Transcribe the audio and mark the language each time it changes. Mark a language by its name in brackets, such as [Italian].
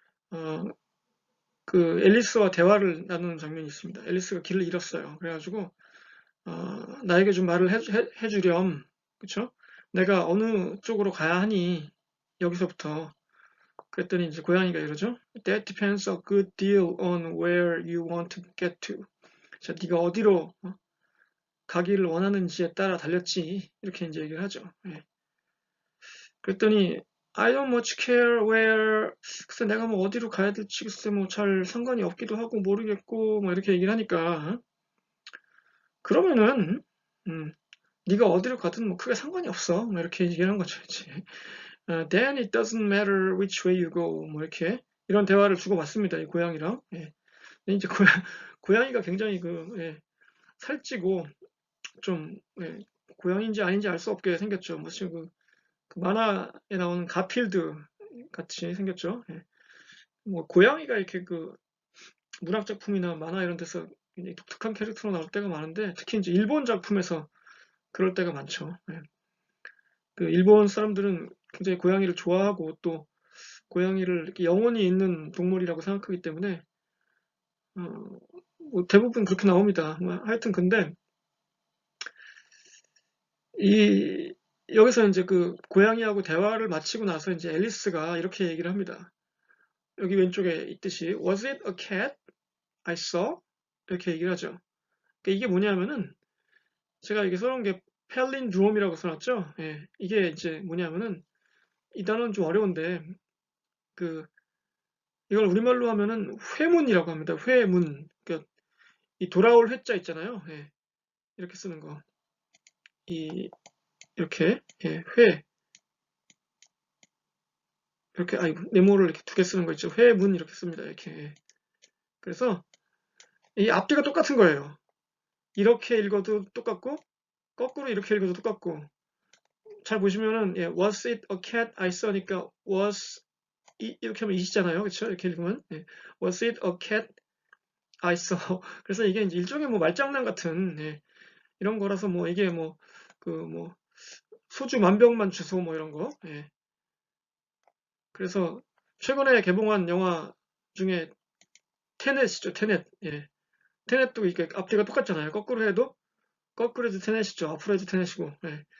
[Korean] 어, 앨리스와 대화를 나누는 장면이 있습니다. 앨리스가 길을 잃었어요. 그래가지고 나에게 좀 말을 해주렴. 그쵸? 내가 어느 쪽으로 가야 하니 여기서부터 그랬더니 이제 고양이가 이러죠. [English] That depends a good deal on where you want to get to. [Korean] 자, 네가 어디로 가기를 원하는지에 따라 달렸지. 이렇게 이제 얘기를 하죠. 예. 그랬더니 [English] I don't much care where. [Korean] 글쎄 내가 뭐 어디로 가야 될지 글쎄 뭐 잘 상관이 없기도 하고 모르겠고 뭐 이렇게 얘기를 하니까 그러면은 네가 어디로 가든 뭐 크게 상관이 없어. 뭐 이렇게 얘기하는 거죠. 이제. [English] Then it doesn't matter which way you go. [Korean] 뭐 이렇게 이런 대화를 주고받습니다. 이 고양이랑. 예. 근데 이제 고양이가 굉장히 살찌고 좀 고양이인지 아닌지 알 수 없게 생겼죠. 마치 그 만화에 나오는 가필드 같이 생겼죠. 예. 뭐 고양이가 이렇게 문학 작품이나 만화 이런 데서 굉장히 독특한 캐릭터로 나올 때가 많은데 특히 이제 일본 작품에서 그럴 때가 많죠. 예. 일본 사람들은 굉장히 고양이를 좋아하고 또 고양이를 이렇게 영혼이 있는 동물이라고 생각하기 때문에 어, 뭐 대부분 그렇게 나옵니다. 뭐 하여튼 근데 이 여기서 이제 고양이하고 대화를 마치고 나서 이제 앨리스가 이렇게 얘기를 합니다. 여기 왼쪽에 있듯이 [English] Was it a cat I saw? [Korean] 이렇게 얘기를 하죠. 그러니까 이게 뭐냐면은 제가 이게 써놓은 게 펠린드롬이라고 써놨죠. 예, 이게 이제 뭐냐면은 이 단어는 좀 어려운데 그 이걸 우리말로 하면은 회문이라고 합니다. 회문. 그러니까 이 돌아올 회자 있잖아요. 예, 이렇게 쓰는 거. 이렇게 회 이렇게 네모를 이렇게 두 개 쓰는 거 있죠. 회문 이렇게 씁니다. 이렇게. 예. 그래서 이 앞뒤가 똑같은 거예요. 이렇게 읽어도 똑같고 거꾸로 이렇게 읽어도 똑같고 잘 보시면은 [English] was it a cat I saw [Korean] 니까 was 이렇게 하면 it이잖아요. 그렇죠? 이렇게 읽으면 [English] was it a cat I saw. [Korean] 그래서 이게 이제 일종의 뭐 말장난 같은 이런 거라서 뭐 이게 뭐 소주 만병만 주소 뭐 이런 거. 예. 그래서 최근에 개봉한 영화 중에 테넷이죠. 테넷. 예. 테넷도 이게 앞뒤가 똑같잖아요. 거꾸로 해도 테넷이죠. 앞으로 해도 테넷이고. 예.